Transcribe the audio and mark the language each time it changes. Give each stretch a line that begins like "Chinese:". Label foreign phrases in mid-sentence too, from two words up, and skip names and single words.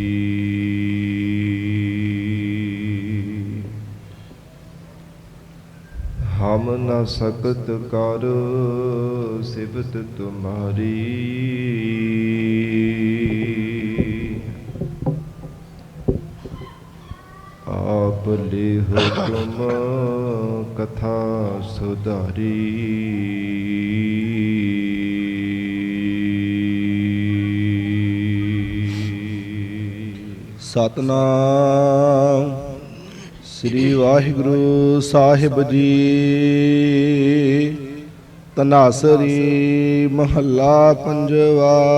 Braj: हम न सकत कर सिफत तुम्हारी। आप लेहो तुम कथा सुधारी।
Punjabi: ਸਤਨਾਮ ਸ੍ਰੀ ਵਾਹਿਗੁਰੂ ਸਾਹਿਬ ਜੀ। ਧਨਾਸਰੀ ਮਹੱਲਾ ਪੰਜਵਾ।